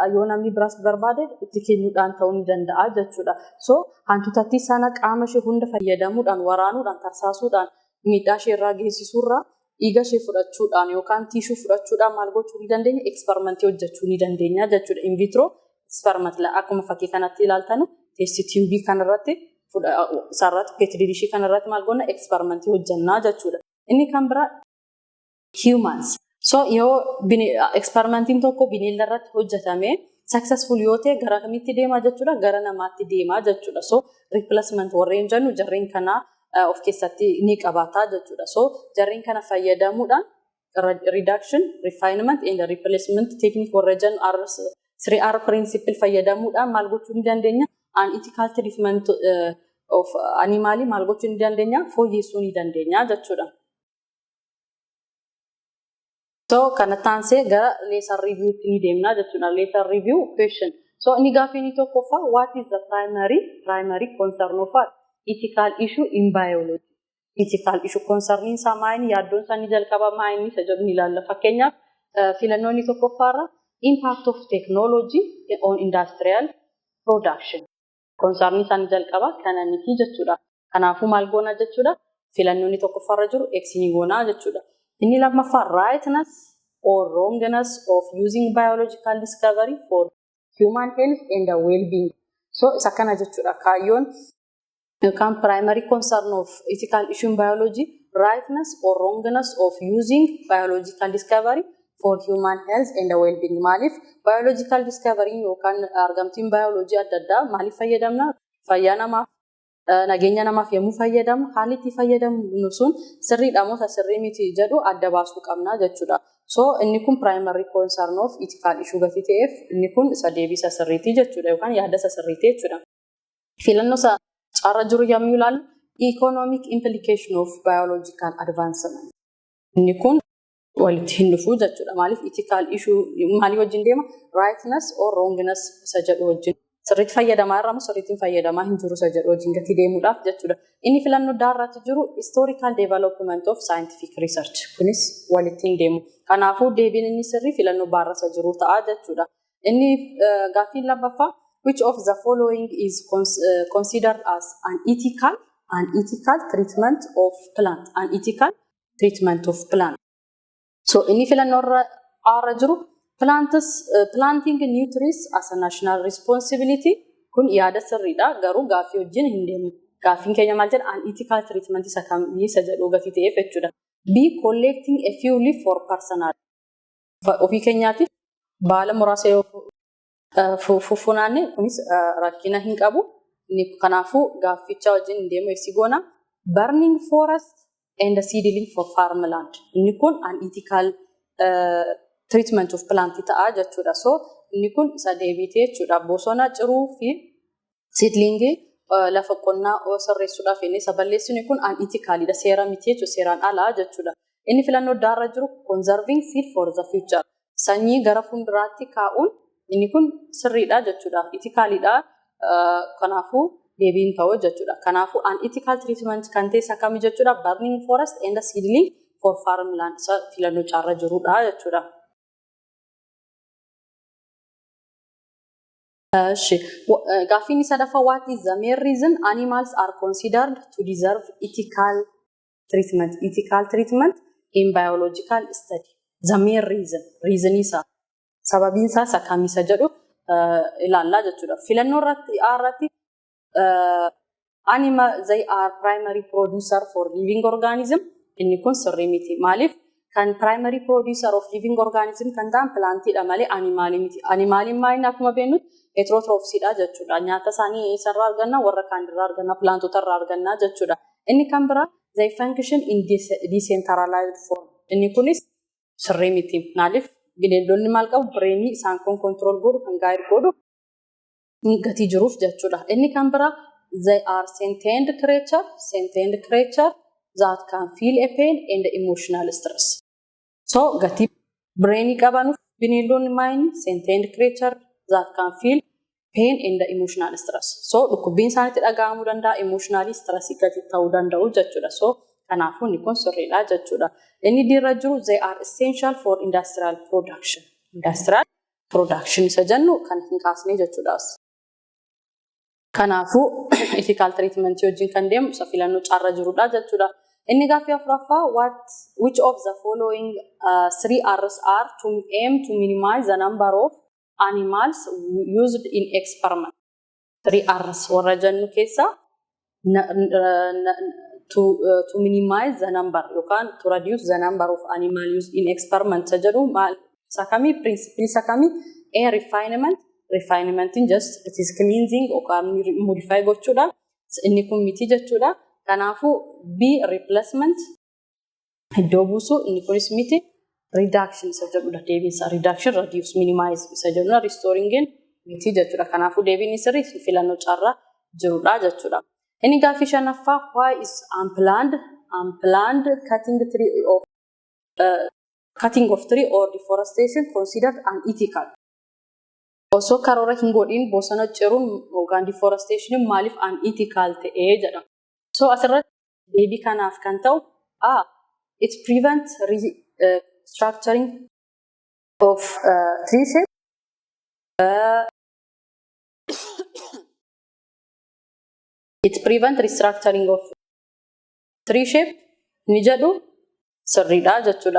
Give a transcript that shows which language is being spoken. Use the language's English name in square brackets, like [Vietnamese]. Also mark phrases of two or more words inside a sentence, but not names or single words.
[Oromo] Yoo namni biraas barbaade itti kennuudhaan ta'uu ni danda'a jechuudha. So hantuutattii sana qaama ishee hunda fayyadamuudhaan waraanuudhaan tarsaasuudhaan miidhaa ishee irraa geessisuurraa dhiiga ishee fudhachuudhaan yookaan tishuu fudhachuudhaan maal gochuu ni dandeenya? Eksperimentii hojjechuu ni dandeenya jechuudha. [English] In vitro experiment [Oromo] akkuma fakkii kanatti ilaaltan [English] test tube [Oromo] kanarratti sarratti [English] petri dish [Oromo] kanarratti maal goona eksperimentii hojjannaa jechuudha. Inni kan biraa humans. So yoo eksperimentiin tokko bineelda irratti hojjetame successful yoo ta'e gara kamitti deemaa jechuudha? Gara namaatti deemaa jechuudha. So replacement warreen jennu jarreen kana of keessatti ni qabaata jechuudha. So jarreen kana fayyadamuudhaan [English] reduction, refinement and replacement technique [Oromo] warra jennu [English] 3R principle [Oromo] fayyadamuudhaan maal gochuu ni dandeenya? [English] Unethical treatment of animal [Oromo] maal gochuu ni dandeenya? Fooyyessuu ni dandeenya jechuudha. So kanatti aansee gara [English] lesson review [Oromo] ni deemna jechuudha. [English] Lesson review question. [Oromo] So inni gaaffii inni tokkoffaa [English] what is the primary concern of ethical issue in biology? Ethical issue concerning [Oromo] isaa maayini yaaddoon isaa ni jalqaba maayini isa jedhu ni ilaalla. Fakkeenyaaf filannoo inni tokkoffaarra [English] impact of technology on industrial production. [Oromo] Concerning isaa ni jalqaba kana niti jechuudha. Kanaafuu maal goona jechuudha? Filannoo inni tokkoffaarra jiru x ni goona jechuudha. Inni lammaffaa [English] rightness or wrongness of using biological discovery for human health and well-being. [Oromo] So isa kana jechuudha. Kaayyoon yookaan [English] primary concern of ethical issue in biology, rightness or wrongness of using biological discovery for human health and well-being. [Oromo] Maaliif [English] biological discovery [Oromo] yookaan argamtiin biology adda addaa maaliif fayyadamna? Fayyaa namaaf nageenya namaaf yommuu fayyadamu haalli itti fayyadamu sun sirriidha moo sirrii miti jedhu adda baasuu qabna jechuudha. So inni kun [English] primary concern of ethical issue [Oromo] gatii ta'eef inni kun isa deebisa sirriitii jechuudha yookaan yaada isa sirriitii jechuudha. Filannoo isa carra jiru yommuu ilaalu [English] economic implication of biological advancement. [Oromo] Inni kun walitti hin dhufu jechuudha. Maaliif [English] ethical issue [Oromo] maalii wajjin deema? [English] Rightness or wrongness [Oromo] isa jedhu wajjin. Sirriitti fayyadamaa irraa moo sirriitti hin fayyadamaa hin jiru isa jedhu wajjin gatii deemuudhaaf jechuudha. Inni filannoo daaraatti jiru [English] historical development of scientific research. [Oromo] Kunis walitti hin deemu. Kanaafuu deebiin inni sirrii filannoo baarrasa jiru ta'a jechuudha. Inni gaaffiin lammaffaa [English] which of the following is considered as unethical treatment of plant. Unethical treatment of plant. [Oromo] So inni filannoo irra jiru [English] planting new trees as a national responsibility [Oromo] kun yaada sirriidha garuu gaaffii wajjin hin deemu. Gaaffiin keenya maal jedha? Unethical treatment isa kamii isa jedhu gatii ta'eef jechuudha. [English] B collecting a few leaf for personal. [Oromo] Ofii keenyaatiif baala muraasa yoo funaanne kunis rakkina hin qabu. Kanaafuu gaafficha wajjin hin deemu eessi goona. [English] Burning forest and seedling for farmland. [Oromo] Inni kun [English] unethical treatment of plant [Oromo] ta'a jechuudha. So inni kun isa deebitee jechuudha. Bosona ciruu fi seedling lafa qonnaa sirreessuudhaaf inni isa balleessinu kun unethicalidha. Seera miti jechuudha. Seeraan alaa jechuudha. Inni filannoo daara jiru [English] conserving seed for the future. [Oromo] Sanyii gara fuulduraatti kaa'uun inni kun sirriidha jechuudha. Ethicalidha. Kanaafuu deebiin ta'u jechuudha. Kanaafuu [English] unethical treatment [Oromo] kan ta'e isa kami jechuudha? [English] Burning forest and seedling for farmland. [Oromo] Isa filannoo carra jirudha jechuudha. Gaaffiin sadaffaa [English] what is the main reason animals are considered to deserve ethical treatment in biological study? The main reason [Oromo] isa sababiin isaa isa kamisa jedhu ilaallaa jechuudha. Filannoo irratti [English] animal they are primary producer for living organism. [Oromo] Inni kun sirrii miti. Maaliif kan [English] primary producer of living organism [Oromo] kan ta'an plantiidha malee animaalii miti. Animaaliin maayini akkuma beeknutti heterotrophsiidha jechuudha. Nyaata isaanii isarraa arganna warra kaanirraa arganna plantota irraa arganna jechuudha. Inni kan biraa [English] they function in decentralized form. [Oromo] Inni kunis sirrii miti. Maaliif bineeldonni maal qabu bireenii isaan kun control godhu kan gaayir godhu gatii jiruuf jechuudha. Inni kan biraa [English] they are sentient creature that can feel a pain and emotional stress. [Oromo] So gatii bireenii qabanuuf bineeldonni maayini [English] sentient creature that can feel pain and emotional stress. [Oromo] So dhukkubbiin isaanitti dhaga'amuu danda'a [English] emotionally stress [Oromo] gatii ta'uu danda'u jechuudha. So kanaafuu inni kun sirriidha jechuudha. Inni dirra jiru [English] they are essential for industrial production. Industrial production [Oromo] isa jennu kan hin kaasne jechuudha. Kanaafuu [English] ethical treatment [Oromo] wajjin kan deemu isa filannoo carra jirudha jechuudha. Inni gaaffii afuraffaa [English] which of the following 3 R's are to aim to minimize the number of animals used in experiment? 3 R's [Oromo] warra jennu keessa [English] to minimize the number yookaan to reduce the number of animals used in experiment [Oromo] jedhu maal sakami principle sakami [English] a refinement in just it is cleansing yookaan modify [Oromo] gochuudha inni kun miti jechuudha. Kanaafuu B replacement iddoo buusu inni kunis miti reduction isa jedhudha deebiinsa [English] reduction reduce minimize [Oromo] isa jedhudha restoring miti jechuudha. Kanaafuu deebiin sirrii filannoo carra jirudha jechuudha. Inni gaaffii shanaffaa [English] why is unplanned cutting tree of cutting of tree or deforestation considered unethical. [Oromo] Osoo karoora hin godhin bosona ciruun yookaan deforestation maaliif unethical ta'ee jedhama. So asirratti deebii kanaaf kan ta'u [English] it prevents structuring of tree shape. It prevents restructuring of tree shape [Oromo] ni jedhu sirriidha jechuudha.